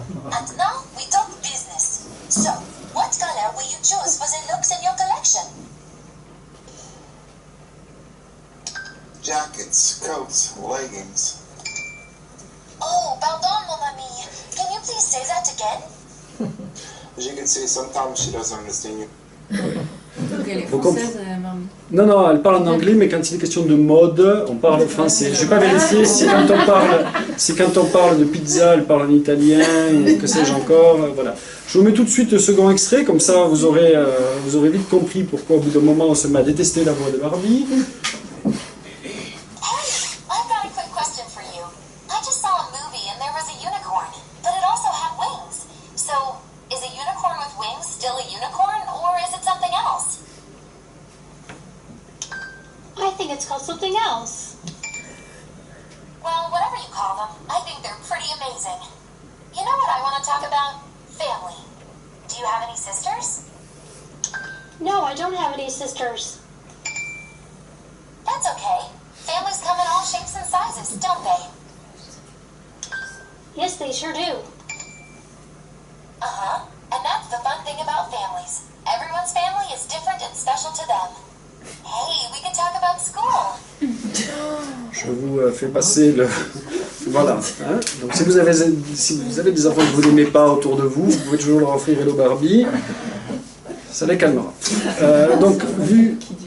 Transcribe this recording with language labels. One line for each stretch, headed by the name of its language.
English: And now we talk business. So, what color will you choose for the looks in your collection? Jackets, coats, leggings.
French: Oh, pardon, mon ami.
English: Can you please say that again? As you can see, sometimes she doesn't understand you.
French: Donc elle est Faut française, maman. Non, elle parle en anglais, mais quand il est question de mode, on parle français. Je n'ai pas vérifié si quand on parle de pizza, elle parle en italien, ou que sais-je encore. Voilà. Je vous mets tout de suite le second extrait, comme ça vous aurez vite compris pourquoi au bout d'un moment on se met à détester la voix de Barbie.
English: Hey, I've got a quick question for you. I just saw a movie and there was a unicorn, but it also had wings. So, is a unicorn with wings still a unicorn, or is it something else? I think it's called something else. Well, whatever you call them, I think they're pretty amazing. You know what I want to talk about? Family. Do you have any sisters? No, I don't have any sisters. That's okay. Families come in all shapes and sizes, don't they? Yes, they sure do. Uh-huh. And that's the fun thing about families. Everyone's family is different and special to them. Hey, we could talk about school.
French: Je vous fais passer le... Voilà. Hein. Donc si vous avez des enfants que vous n'aimez pas autour de vous, vous pouvez toujours leur offrir Hello Barbie. Ça les calmera. Donc vu...